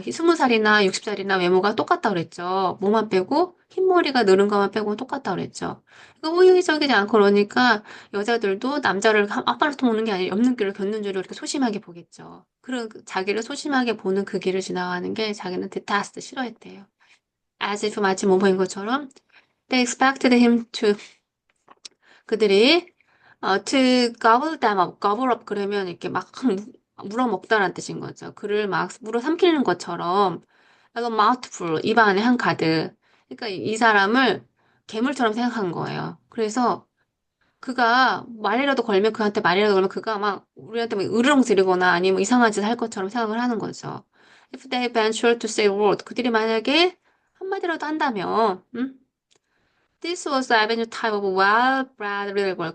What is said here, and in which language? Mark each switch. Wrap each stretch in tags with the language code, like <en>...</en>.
<ko>20살이나 60살이나 외모가 똑같다 그랬죠. 뭐만 빼고 흰머리가 늘은 것만 빼고는 똑같다 그랬죠. 그러니까 호의적이지 않고 그러니까 여자들도 남자를 앞발로 보는 게 아니라 옆눈길을 곁눈 줄로 이렇게 소심하게 보겠죠. 그런 자기를 소심하게 보는 그 길을 지나가는 게 자기는 detest 싫어했대요.</ko> <en>As if</en> <ko>마치 모모인 것처럼</ko> <en>they expected him to</en> <ko>그들이</ko> <en>to gobble them up, gobble up</en> <ko>그러면 이렇게 막 물어먹다라는 뜻인 거죠. 그를 막 물어삼키는 것처럼</ko> <en>a mouthful,</en> <ko>입 안에 한 가득. 그러니까 이 사람을 괴물처럼 생각한 거예요. 그래서 그가 말이라도 걸면 그한테 말이라도 걸면 그가 막 우리한테 막 으르렁거리거나 아니면 이상한 짓을 할 것처럼 생각을 하는 거죠.</ko> <en>If they venture to say a word,</en> <ko>그들이 만약에 한마디라도 한다면,</ko> <en>This was the avenue type of well-bred river.</en>